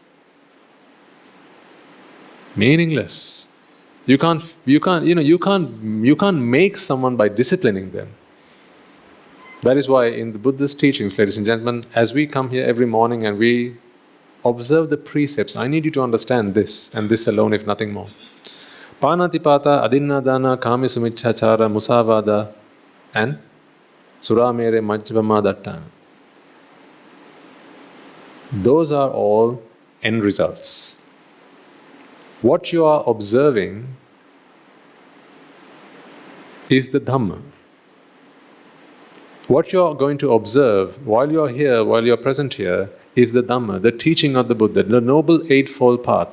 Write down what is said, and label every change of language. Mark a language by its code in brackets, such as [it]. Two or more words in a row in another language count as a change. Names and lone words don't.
[en] Meaningless. You can't make someone by disciplining them. That is why in the Buddhist teachings, ladies and gentlemen, as we come here every morning and we observe the precepts, I need you to understand this, and this alone, if nothing more. [pi] Panatipata, adinnadana, kamisumicchachara, musavada, and suramere majjvama dattana. [en] Those are all end results. What you are observing is the dhamma. What you're going to observe while you're here, while you're present here, is the Dhamma, the teaching of the Buddha, the Noble Eightfold Path.